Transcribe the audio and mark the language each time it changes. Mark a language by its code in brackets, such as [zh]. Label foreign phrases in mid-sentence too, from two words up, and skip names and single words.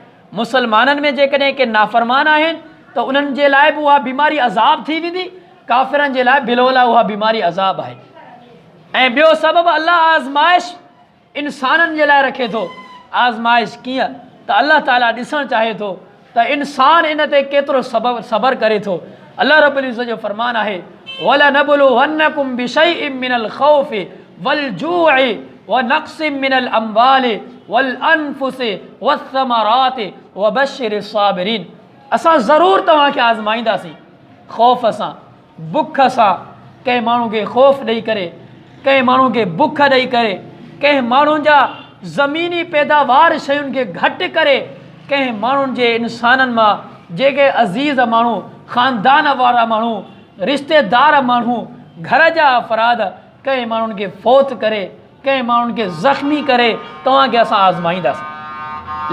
[sd] मुसलमाननि में जेकॾहिं के नाफ़रमान आहिनि त उन्हनि जे लाइ बि उहा बीमारी अज़ाब थी वेंदी, काफ़िरनि जे लाइ बिलोला उहा बीमारी अज़ाब आहे। ऐं ॿियो सबबु अल्लाह आज़माइश इंसाननि जे लाइ रखे थो। आज़माइश कीअं? त अल्लाह ताला ॾिसणु चाहे थो त इंसान इन ते केतिरो सबर करे थो। अल्लाह रब्बुल इज़्ज़त जो फरमान आहे [ar] ولنبلونكم بشيء من الخوف والجوع ونقص من الأموال والأنفس والثمرات وبشر الصابرين. [sd] असां ज़रूरु तव्हांखे आज़माईंदासीं, ख़ौफ़ सां, बुख सां, कंहिं माण्हू खे ख़ौफ़ ॾेई करे, कंहिं माण्हू खे बुख ॾेई करे, कंहिं माण्हुनि जा ज़मीनी पैदावार शयुनि खे घटि करे, कंहिं माण्हुनि जे इंसाननि मां जेके अज़ीज़ माण्हू, ख़ानदान वारा माण्हू, रिश्तेदार माण्हू, घर जा अफ़राद, कंहिं माण्हुनि खे फ़ौत करे, कंहिं माण्हुनि खे ज़ख़्मी करे तव्हांखे असां आज़माईंदासीं।